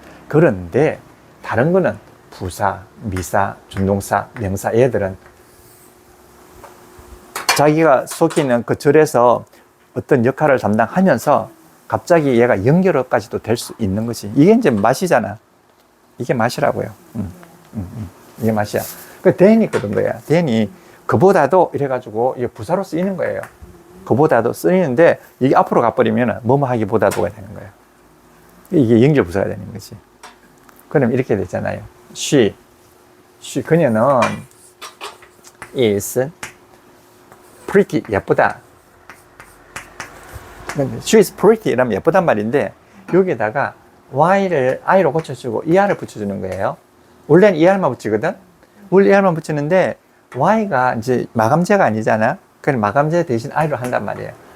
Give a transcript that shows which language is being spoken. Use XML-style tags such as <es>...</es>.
<ko>그런데 다른 거는 부사, 미사, 준동사, 명사, 얘들은 자기가 속해 있는 그 절에서 어떤 역할을 담당하면서 갑자기 얘가 연결어까지도 될 수 있는 것이, 이게 이제 맛이잖아. 이게 맛이라고요. 이게 맛이야. 그 than이 그런 거야. than이 그보다도 이래가지고 이게 부사로 쓰이는 거예요. 그보다도 쓰이는데 이게 앞으로 가버리면 뭐뭐 하기보다도가 되는 거예요. 이게 연결 부사가 되는 거지. 그럼 이렇게 됐잖아요.</ko> <en>she</en> <ko>그녀는</ko> <en>is pretty,</en> <ko>예쁘다.</ko> <en>she is pretty</en> <ko>이러면 예쁘단 말인데, 여기에다가 y를 i로 고쳐주고 er을 붙여주는 거예요. 원래는 er만 붙이거든. 원래 er만 붙이는데 y가 이제 마감제가 아니잖아. 그럼 마감제 대신 i로 한단 말이에요.</ko>